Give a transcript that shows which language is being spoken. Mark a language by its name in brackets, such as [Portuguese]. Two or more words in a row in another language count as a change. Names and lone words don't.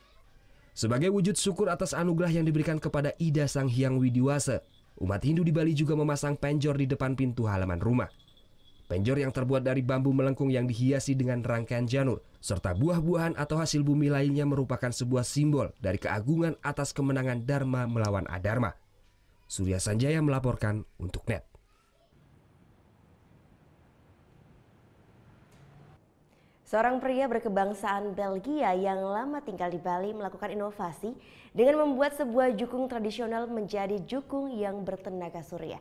[Indonesian] Sebagai wujud syukur atas anugerah yang diberikan kepada Ida Sang Hyang Widiwasa, umat Hindu di Bali juga memasang penjor di depan pintu halaman rumah. Penjor yang terbuat dari bambu melengkung yang dihiasi dengan rangkaian janur, serta buah-buahan atau hasil bumi lainnya merupakan sebuah simbol dari keagungan atas kemenangan Dharma melawan adharma. Surya Sanjaya melaporkan untuk NET. Seorang pria berkebangsaan Belgia yang lama tinggal di Bali melakukan inovasi dengan membuat sebuah jukung tradisional menjadi jukung yang bertenaga surya.